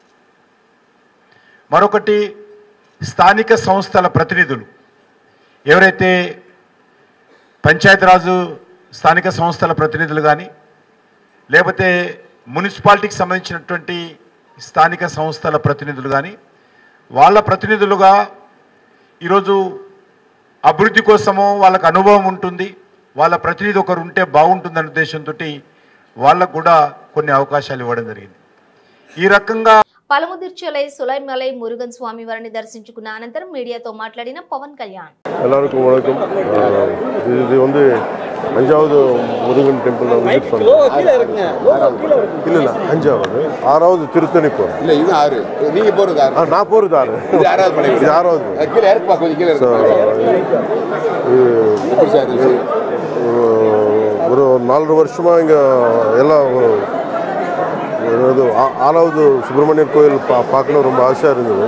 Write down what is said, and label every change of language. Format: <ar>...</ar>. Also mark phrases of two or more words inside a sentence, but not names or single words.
<te>మరొకటి స్థానిక సంస్థల ప్రతినిధులు ఎవరైతే పంచాయతీరాజు స్థానిక సంస్థల ప్రతినిధులు కానీ లేకపోతే మున్సిపాలిటీకి సంబంధించినటువంటి స్థానిక సంస్థల ప్రతినిధులు కానీ వాళ్ళ ప్రతినిధులుగా ఈరోజు అభివృద్ధి కోసమో వాళ్ళకు అనుభవం ఉంటుంది, వాళ్ళ ప్రతినిధి ఒకరు ఉంటే బాగుంటుందనే ఉద్దేశంతో వాళ్ళకు కూడా కొన్ని అవకాశాలు ఇవ్వడం జరిగింది. ఈ రకంగా పలముదిర్చలై సులైమలై మురుగన్ స్వామి వారిని దర్శించుకున్న అనంతరం మీడియాతో మాట్లాడిన పవన్ కళ్యాణ్.</te> <ta>எல்லாருக்கும் வணக்கம். இது வந்து 5வது முருகன்</ta> <en>temple visit</en> <ta>பண்ணோம். இல்ல 5வது 6வது திருத்தணி போறோம். இல்ல இது 6 நீங்க போறது 6. நான் போறது 6. இது 6வது மலை. இது 6வது. கீழ இறக்குப்பா கொஞ்சம் கீழ இறக்கு. ஒரு 4 வருஷமா இங்க எல்லாம் 6வது சுப்பிரமணியர் கோயில் பார்க்கணும் ரொம்ப ஆசையாக இருந்தது.</ta>